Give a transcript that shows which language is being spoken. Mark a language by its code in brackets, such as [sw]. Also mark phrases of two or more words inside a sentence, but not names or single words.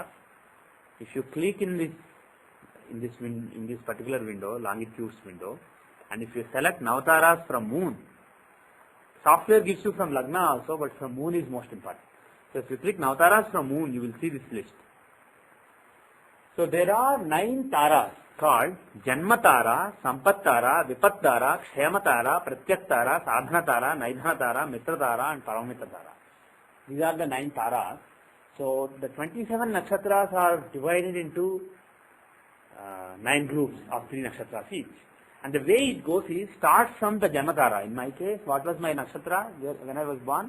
[en] If you click in this particular window, longitudes window, and if you select Navataras from Moon, software gives you from Lagna also, but from Moon is most important. So if you click Navataras from Moon, you will see this list. So there are 9 taras called Janma Tara, Sampat Tara, Vipat Tara, Kshema Tara, Pratyak Tara, Sadhana Tara, Naidhana Tara, Mitra Tara and Paramita Tara. These are the 9 taras. So the 27 nakshatras are divided into 9 groups of 3 nakshatras each. And the way it goes is, starts from the Janmatara. In my case, what was my nakshatra when I was born?